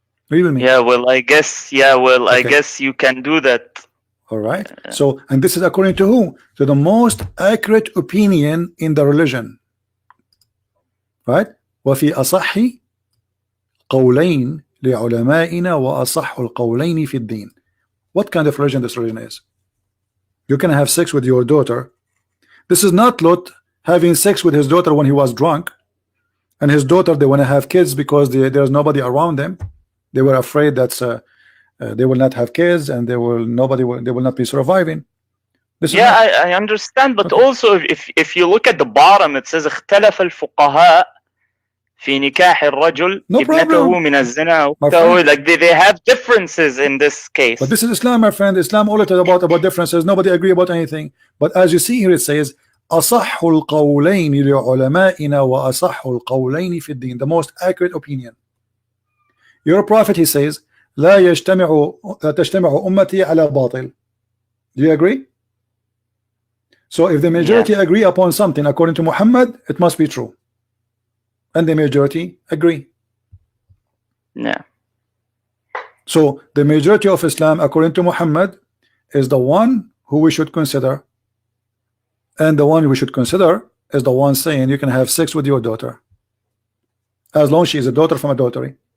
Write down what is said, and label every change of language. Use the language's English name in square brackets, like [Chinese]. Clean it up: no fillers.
[English] Read with me. Yeah, well, I guess. Yeah, well, Okay. I guess you can do that. All right. So, and this is according to who? To the most accurate opinion in the religion. Right? [Arabic] وفي أصح قولين لعلمائنا وأصح القولين في الدين. [English] What kind of religion this religion is? You can have sex with your daughter. This is not Lot having sex with his daughter when he was drunk, and his daughter, they want to have kids because there's nobody around them. They were afraid that they will not have kids and they will not be surviving. Yeah, I understand, but also if you look at the bottom, it says [Arabic] اختلف الفقهاء في نكاح الرجل ابنته من الزنا. [English] Like they have differences in this case. But this is Islam, my friend. Islam all about differences. Nobody agree about anything. But as you see here, it says [Arabic] أصح القولين لعلمائنا وأصح القولين في الدين. [English] The most accurate opinion. Your prophet, he says, [Arabic] لا تجتمع أمتي على باطل. [English] Do you agree? So if the majority agree upon something according to Muhammad, it must be true. And the majority agree. Yeah. So the majority of Islam, according to Muhammad, is the one who we should consider, and the one we should consider is the one saying you can have sex with your daughter as long as she is a daughter from adultery.